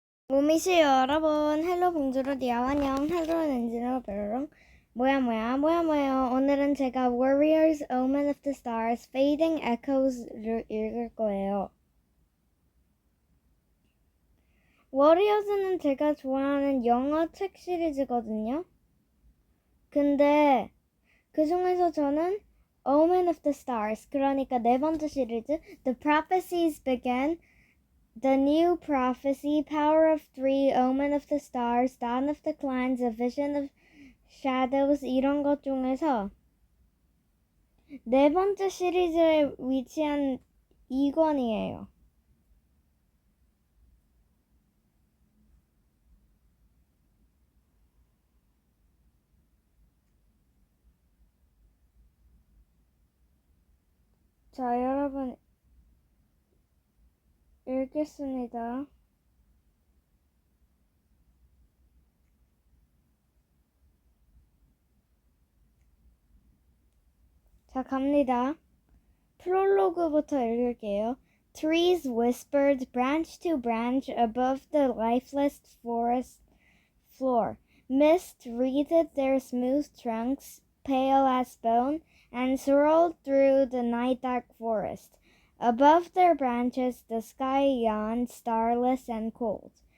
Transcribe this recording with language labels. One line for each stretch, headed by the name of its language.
Korean: 모미씨 여러분, 헬로 봉주로 디아 환영, 헬로 엔지너 베르롱, 뭐야. 오늘은 제가 Warriors, Omen of the Stars, Fading Echoes를 읽을 거예요. Warriors는 제가 좋아하는 영어 책 시리즈거든요. 근데 그 중에서 저는 Omen of the Stars, 그러니까 네 번째 시리즈, The Prophecies Begin, The New Prophecy, Power of Three, Omen of the Stars, Dawn of the Clans, A Vision of Shadows 이런 것 중에서 네 번째 시리즈에 위치한 2권이에요. 자, 여러분 읽겠습니다. 자, 갑니다. 프롤로그부터 읽을게요.
English: Trees whispered branch to branch above the lifeless forest floor. Mist wreathed their smooth trunks, pale as bone, and swirled through the night-dark forest. Above their branches the sky yawned, starless and cold.